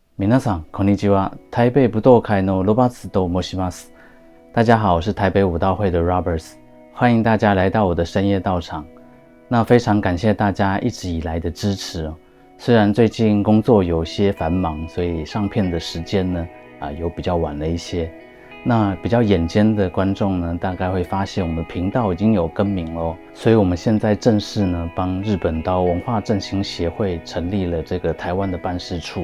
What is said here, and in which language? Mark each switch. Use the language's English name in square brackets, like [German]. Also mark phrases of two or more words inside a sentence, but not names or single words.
[Japanese] 皆さんこんにちは。台北武道会のロバーツと申します。 [Chinese] 大家好，我是台北武道会的 Roberts， 欢迎大家来到我的深夜道场。那非常感谢大家一直以来的支持哦。虽然最近工作有些繁忙，所以上片的时间呢有比较晚了一些。那比较眼尖的观众呢，大概会发现我们频道已经有更名咯，所以我们现在正式呢帮日本刀文化振兴协会成立了这个台湾的办事处。